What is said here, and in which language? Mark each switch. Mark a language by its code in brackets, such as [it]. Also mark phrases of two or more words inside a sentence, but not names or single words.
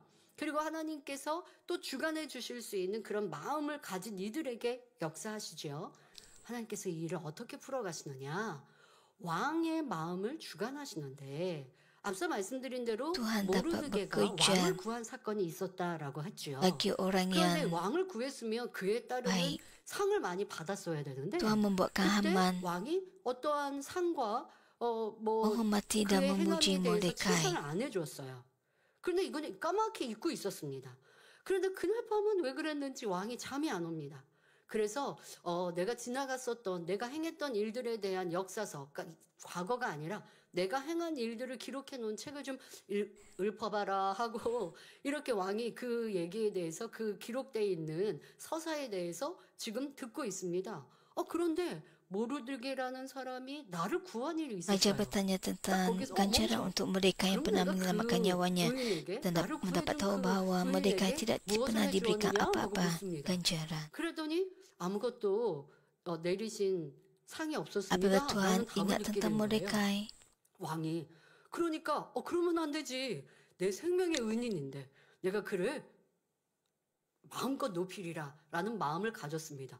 [ko] 그리고 하나님께서 또 주관해 주실 수 있는 그런 마음을 가진 이들에게 역사하시죠. 하나님께서 이 일을 어떻게 풀어가시느냐? 왕의 마음을 주관하시는데, 앞서 말씀드린 대로 [ms] Tuhan dapat [ko] 모르드게가 [ms] bekerja [ko] 왕을 구한 사건이 있었다라고 했죠. [ms] bagi orang [ko] 그런데 [ms] yang [ko] 왕을 구했으면 그에 따르는 [ms] baik. [ko] 상을 많이 받았어야 되는데, [ms] Tuhan membuatkan [ko] 그때 [ms] Haman [ko] 왕이 어떠한 상과 뭐 [ms] menghormati dan [ko] 그의 [ms] memuji [ko] 행함에 대해서 [ms] Mordekai. [ko] 칭찬을 안 해줬어요. 그런데 이건 까맣게 잊고 있었습니다. 그런데 그날 밤은 왜 그랬는지 왕이 잠이 안 옵니다. 그래서 내가 지나갔었던, 내가 행했던 일들에 대한 역사서, 그러니까 과거가 아니라 내가 행한 일들을 기록해 놓은 책을 좀 읊어봐라 하고, 이렇게 왕이 그 얘기에 대해서, 그 기록되어 있는 서사에 대해서 지금 듣고 있습니다. 그런데 모르드게라는 사람이 나를 구한 일이 [ms] Raja [ko] 있었어요. [ms] bertanya tentang [ko] 거기서 [ms] ganjaran [ko] 멈춰. [ms] untuk mereka yang [ko] 그럼 [ms] pernah [ko] 내가 [ms] menyelamatkan nyawanya [ko] 의인에게 [ms] dan [ko] 나를 [ms] mendapat [ko] 구해준 [ms] tahu [ko] 그 [ms] bahawa Mordekai [ko] 의인에게 [ms] tidak [ko] 무엇을 [ms] pernah diberikan [ko] 해주었느냐? 하고 [ms] apa-apa [ko] 묻습니다. [ms] ganjaran. [ko] 그랬더니 아무것도 내리신 상이 없었습니다. [ms] Apabila Tuhan [ko] 라는 답을 [ms] ingat [ko] 듣게 [ms] tentang [ko] 된 거예요. [ms] Mordekai, [ko] 왕이. 그러니까 그러면 안 되지. 내 생명의 은인인데 내가 그를 마음껏 높이리라 라는 마음을 가졌습니다.